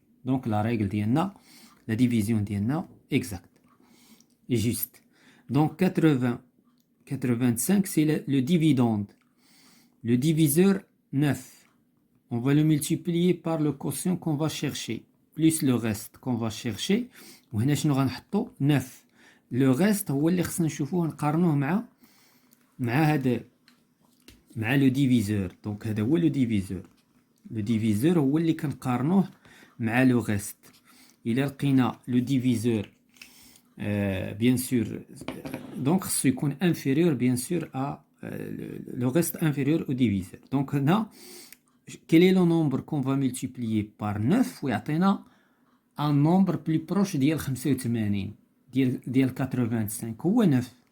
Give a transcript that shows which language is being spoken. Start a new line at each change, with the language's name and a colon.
French: Donc la règle ديالنا, la division ديالنا exacte et juste. Donc 85 c'est le dividende. Le diviseur 9, on va le multiplier par le quotient qu'on va chercher, plus le reste qu'on va chercher.
Arabic: وهنا شنو غنحطو 9. Le reste هو اللي خصنا نشوفوه نقارنوه مع هذا مع le diviseur. Donc هذا هو le diviseur. Le diviseur هو اللي كنقارنوه مع le reste. إلا لقينا
French: le diviseur bien sûr donc
Arabic: خصو يكون
French: inférieur bien sûr à le reste inférieur au diviseur. Donc هنا quel est le nombre qu'on va multiplier par 9
Arabic: ويعطينا
French: un nombre plus proche ديال 85 ديال 85 هو 9.